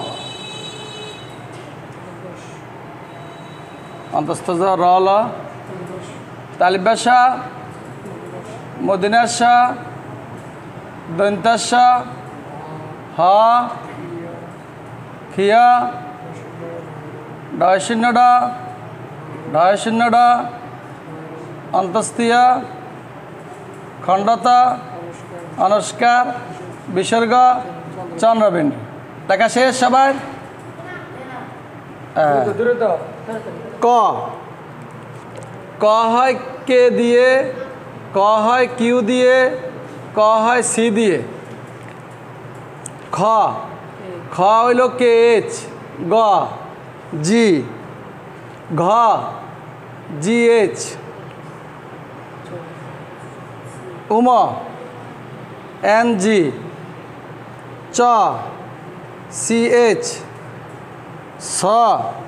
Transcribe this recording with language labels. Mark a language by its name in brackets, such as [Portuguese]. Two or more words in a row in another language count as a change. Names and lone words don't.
[Bangla] অন্তস্থ জ, র, ল, তালিবাস, মদিনাস, দন্তাস, হ, খিয়া, ঢয় শূন্য ড, ঢয় শূন্য ড, অন্তস্থীয়, খণ্ডত, অনুষ্কার, বিসর্গ, চন্দ্রবিন্দু। লেখা শেষ সবাই? ক, ক হয় কে দিয়ে, ক হয় কিউ দিয়ে, ক হয় সি দিয়ে। খ, খ হইল [English] K H, [Bangla] গ জি, ঘ [English] G H, [Bangla] উম [English] N G, [Bangla] চ [English] C H, [Bangla] স